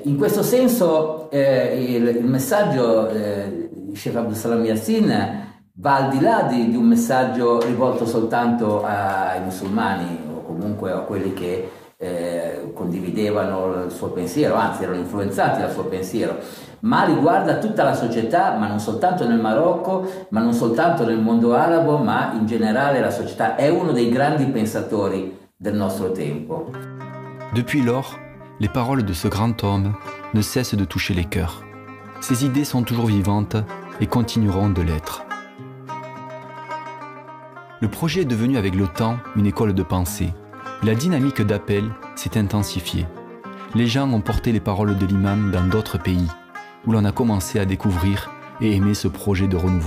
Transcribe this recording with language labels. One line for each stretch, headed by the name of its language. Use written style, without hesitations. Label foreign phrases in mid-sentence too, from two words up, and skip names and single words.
Italian: In questo senso il messaggio di Sheikh Abdul Salam Yassin va al di là di un messaggio rivolto soltanto ai musulmani o comunque a quelli che condividevano il suo pensiero, anzi erano influenzati dal suo pensiero, ma riguarda tutta la società, ma non soltanto nel Marocco, ma non soltanto nel mondo arabo, ma in generale la società. È uno dei grandi pensatori del nostro tempo.
French: Depuis lors, les paroles de ce grand homme ne cessent de toucher les cœurs. Ses idées sont toujours vivantes et continueront de l'être. Le projet est devenu avec le temps une école de pensée. La dynamique d'appel s'est intensifiée. Les gens ont porté les paroles de l'imam dans d'autres pays, où l'on a commencé à découvrir et aimer ce projet de renouveau.